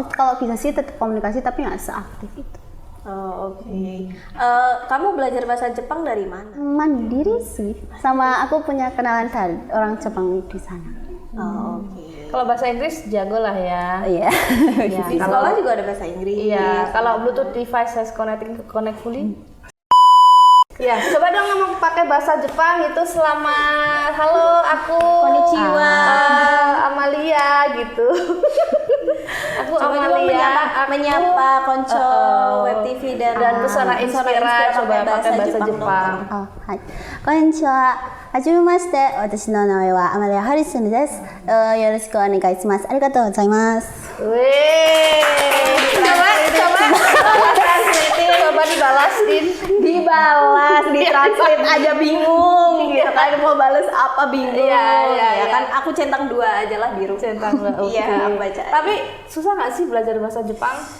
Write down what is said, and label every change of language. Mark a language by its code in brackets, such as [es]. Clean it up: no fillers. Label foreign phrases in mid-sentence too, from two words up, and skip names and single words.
[id] Kalau bisa sih tetap komunikasi tapi nggak seaktif itu. Oh, oke. Kamu belajar bahasa Jepang dari mana? Mandiri sih. Sama aku punya kenalan dari orang Jepang di sana. Oh, oke. Kalau bahasa Inggris jago lah ya. Iya. Ya, Di sekolah juga ada bahasa Inggris. Iya, kalau [en] Bluetooth device has connect fully. [id] Ya, coba dong ngomong pakai bahasa Jepang itu selamat halo aku Konnichiwa. Amalia gitu. Aku Coba Amalia, menyapa konco web TV dan pesona Inspira coba pakai bahasa Jepang. Hai. [ja] こんにちは。はじめまして. Watashi no name wa Amalia Harrison desu. よろしくお願いします。ありがとうございます. [id] Wih, coba dibalas Din. dibalas, ditranslate aja bingung gitu kan, mau balas apa bingung. Iya. kan aku centang 2 aja lah biru. Centang 2, oke. Iya, aku baca. Tapi susah nggak sih belajar bahasa Jepang?